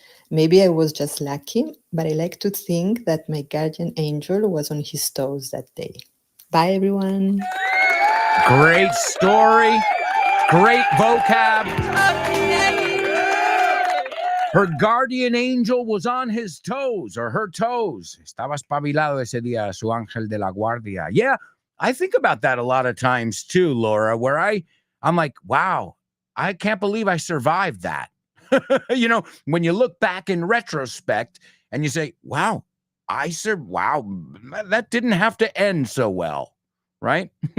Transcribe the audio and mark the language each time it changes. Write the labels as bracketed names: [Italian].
[English] Maybe I was just lucky, but I like to think that my guardian angel was on his toes that day. Bye, everyone. Great story. Great vocab. Her guardian angel was on his toes or her toes. [Spanish] Estaba espabilado ese día, su ángel de la guardia. [English] Yeah, I think about that a lot of times too, Laura, where I'm like, wow, I can't believe I survived that. You know, when you look back in retrospect and you say, wow, wow, that didn't have to end so well, right?